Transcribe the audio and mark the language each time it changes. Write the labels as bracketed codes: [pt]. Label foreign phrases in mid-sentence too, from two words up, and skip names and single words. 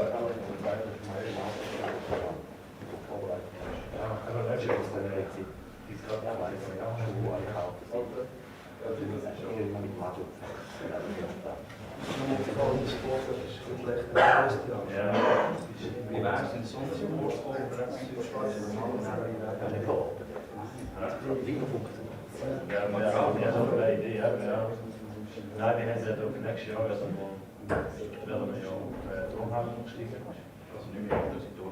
[de] Ja, aber nicht schon. Die ist gerade Wie weit sind sonst die [nl] Ja, maar ja, dat is ook een idee. Ja. Nou, die hebben het ook next jaar. Dat willen we jou omhouden nog stiekem. [de] nicht mehr tun.